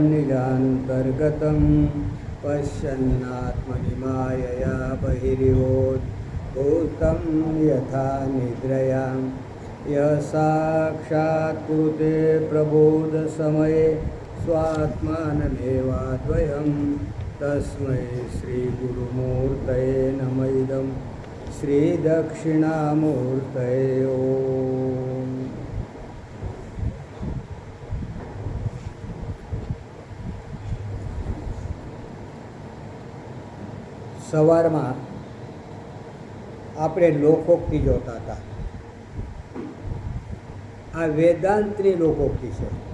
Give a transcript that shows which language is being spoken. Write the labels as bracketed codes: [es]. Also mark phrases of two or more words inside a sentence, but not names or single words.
[sa] निजान्तर्गतं पश्यन्नात्मनि मायया बहिर्भूतं यथा निद्रयां यः साक्षात् कुरुते प्रबोधसमये स्वात्मानमेवाद्वयं तस्मै श्रीगुरुमूर्तये नमः इदं श्रीदक्षिणामूर्तये ओम। [gu] સવારમાં આપણે લોકોક્તિ જોતા હતા। આ વેદાંતની લોકોક્તિ છે।